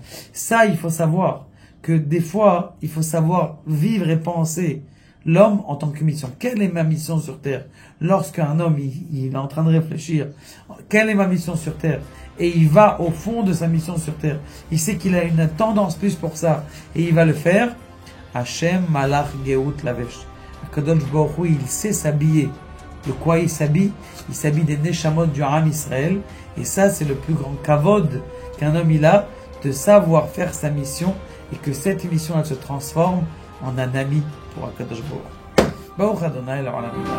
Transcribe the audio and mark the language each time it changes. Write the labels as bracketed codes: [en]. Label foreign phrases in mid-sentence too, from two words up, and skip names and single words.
[fr] Ça, il faut savoir que des fois, il faut savoir vivre et penser l'homme en tant que mission. Quelle est ma mission sur terre? Lorsqu'un homme, il est en train de réfléchir, quelle est ma mission sur terre? Et il va au fond de sa mission sur terre. Il sait qu'il a une tendance plus pour ça. Et il va le faire. [he] השם מלך גאות לבש. קדוש ברוך הוא, [fr] il sait s'habiller. De quoi il s'habille? Il s'habille des neshamot du Ham Israël. Et ça, c'est le plus grand kavod qu'un homme il a, de savoir faire sa mission. Et que cette mission, elle se transforme en un ami pour [he] הקדוש ברוך הוא.